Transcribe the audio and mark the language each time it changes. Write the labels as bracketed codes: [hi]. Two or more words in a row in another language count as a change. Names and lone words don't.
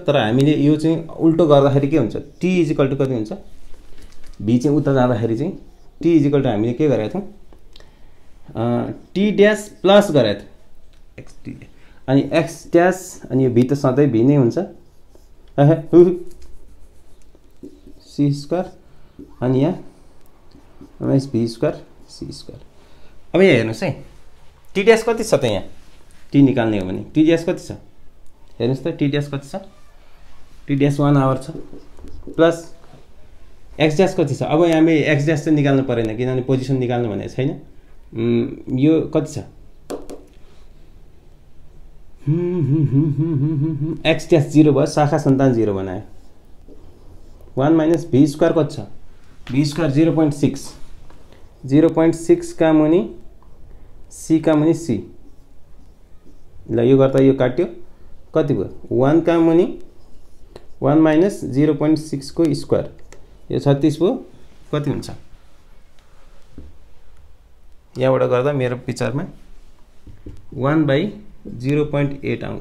[ne] तर हामीले यो चाहिँ उल्टो गर्दाखेरि के हुन्छ, t = कति हुन्छ, v चाहिँ उता जाँदाखेरि चाहिँ t = हामीले के गरेका थियौँ, t' प्लस गरेका थियौँ, अनि x' अनि यो v त सधैँ v नै हुन्छ, c² अनि यहाँ [en] minus V square C square. [ne] अब यहाँ हेर्नुहोस् है टिडिएस कति छ त यहाँ टी निकाल्ने हो भने टिडिएस कति छ हेर्नुहोस् त टिडिएस कति छ टिडिएस 1 आवर छ [en] plus X dash [ne] कति छ। अब यहाँ हामी [en] X dash [ne] चाहिँ निकाल्नु परेन किनभने पोजिसन निकाल्नु भनेको छैन। यो कति छ [en] X dash [ne] 0 भयो शाखा सन्तान 0 बनायो 1 माइनस [en] V square [ne] कति छ [en] V square [ne] 0.6 0.6 का मुनि सी का मुनि सी ल यो गर्दा यो काट्यो कति भयो 1 का मुनि 1 माइनस 0.6 को स्क्वायर यो 36 भयो कति हुन्छ यहाँबाट गर्दा मेरो विचारमा 1/0.8 आउँछ।